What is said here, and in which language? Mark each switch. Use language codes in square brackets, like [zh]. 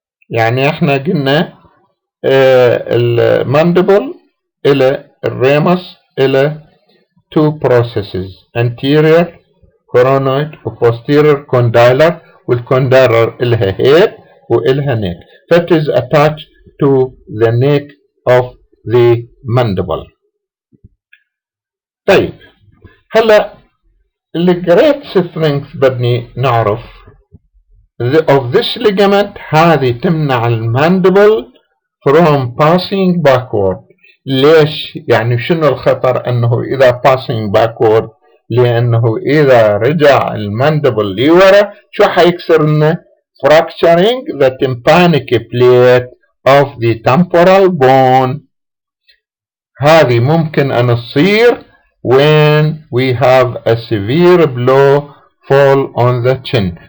[ar] يعني احنا قلنا الماندبل الى الريمس الى [en] two processes, anterior coronoid [ar] و posterior condylar، والcondylar إلها head وإلها neck. [en] That is attached to the neck of the mandible. [ar] طيب هلا الجريت strength بدني نعرف [en] of this ligament [ar] هذه تمنع الماندبل [en] from passing backward. [ar] ليش؟ يعني شنو الخطر انه اذا passing backward؟ لانه اذا رجع الماندبل لورا شو حيكسر لنا؟ [en] fracturing the tympanic plate of the temporal bone. [ar] هذه ممكن ان تصير [en] when we have a severe blow fall on the chin.